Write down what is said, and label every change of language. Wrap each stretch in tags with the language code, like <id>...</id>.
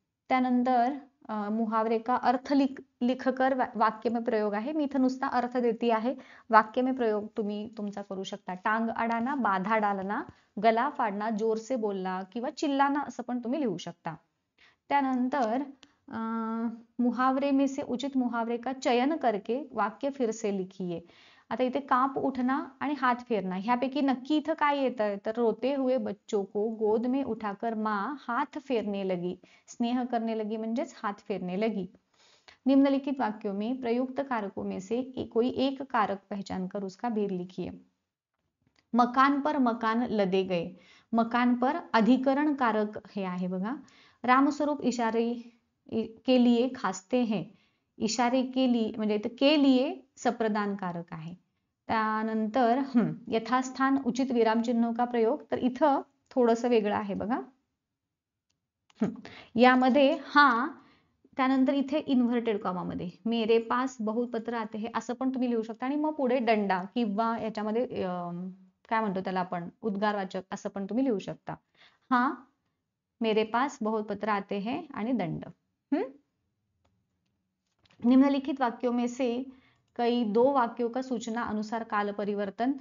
<hi>त्यानंतर मुहावरे का अर्थ लिखकर वाक्य में प्रयोग आहे.</hi> <mr>मी इथं नुसता अर्थ देती आहे, वाक्य में प्रयोग तुम्ही तुमचा करू शकता.</mr> <hi>टांग अडाना, बाधा डालना, गला फाडना, जोर से बोलना किंवा चिल्लाना</hi> <mr>असं पण तुम्ही लिहू शकता.</mr> <hi>त्यानंतर मुहावरे में से उचित मुहावरे का चयन करके वाक्य फिर से लिखिए.</hi> <mr>आता इथे काप उठना आणि हात फेरना ह्यापैकी नक्की इथं काय येतं, तर</mr> <hi>रोते हुए बच्चों को गोद में उठाकर माँ हाथ फेरने लगी, स्नेह करने लगी म्हणजेच हाथ फेरने लगी. निम्नलिखित वाक्यों में प्रयुक्त कारकों में से कोई एक कारक पहचान कर उसका भेद लिखिए. मकान पर मकान लदे गए, मकान पर अधिकरण कारक</hi> <mr>हे आहे बघा.</mr> <hi>रामस्वरूप इशारे के लिए खासते हैं, इशारे के लिए म्हणजे के लिए सप्रदान कारक आहे.</hi> <mr>त्यानंतर</mr> <hi>यथास्थान उचित विरामचिन्ह का प्रयोग,</hi> <mr>तर इथं थोडस वेगळं आहे बघा. यामध्ये हा, त्यानंतर इथे इन्व्हर्टेड कॉमामध्ये</mr> <hi>मेरे पास बहुत पत्र आते हैं</hi> <mr>असं पण तुम्ही लिहू शकता आणि मग पुढे दंडा किंवा याच्यामध्ये काय म्हणतो त्याला आपण उद्गारवाचक असं पण तुम्ही लिहू शकता.</mr> <hi>हा मेरे पास बहुत पत्र आते हैं आणि दंड. निम्नलिखित वाक्यों में से कई दो वाक्यों का सूचना अनुसार काल परिवर्तन.</hi>